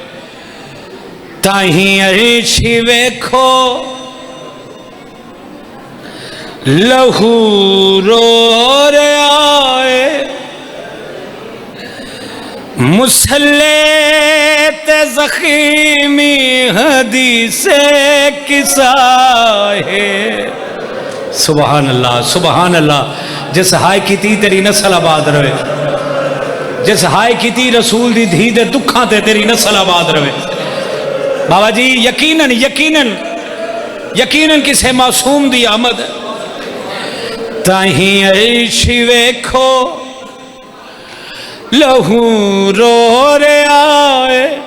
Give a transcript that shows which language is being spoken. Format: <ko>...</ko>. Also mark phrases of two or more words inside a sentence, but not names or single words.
<pa>تاہی عرش ویکھو لہو رو رہا ہے. مصلے تے ضخیمی حدیثِ کساء ہے.</pa> <ar>سبحان الله سبحان الله.</ar> <pa>جس ہائے کی تیری نسل آباد رہے، جس ہائے کی رسول دی دھی دے دکھاں تے تیری نسل آباد رہے. بابا جی یقیناً یقیناً یقیناً کسے معصوم دی آمد. تاہی عرش ویکھو لہو رو رہا ہے.</pa>